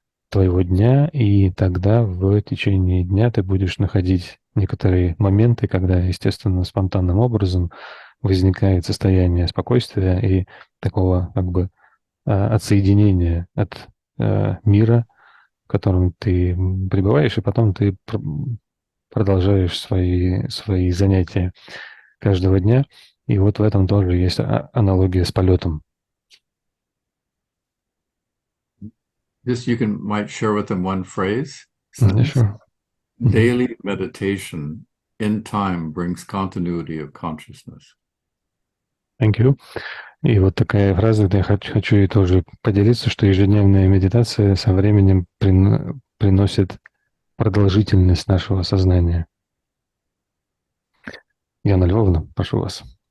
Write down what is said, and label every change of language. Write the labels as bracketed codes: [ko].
[ru] твоего дня, и тогда в течение дня ты будешь находить некоторые моменты, когда, естественно, спонтанным образом возникает состояние спокойствия и такого как бы отсоединения от мира, в котором ты пребываешь, и потом ты продолжаешь свои занятия каждого дня. И вот в этом тоже есть аналогия с полетом. [en] This you might share with them one phrase. Yeah, sure. Daily meditation in time brings continuity of consciousness. Thank you. [ru] И вот такая фраза, где я хочу ей тоже поделиться, что ежедневная медитация со временем приносит продолжительность нашего сознания. Яна Львовна, прошу вас.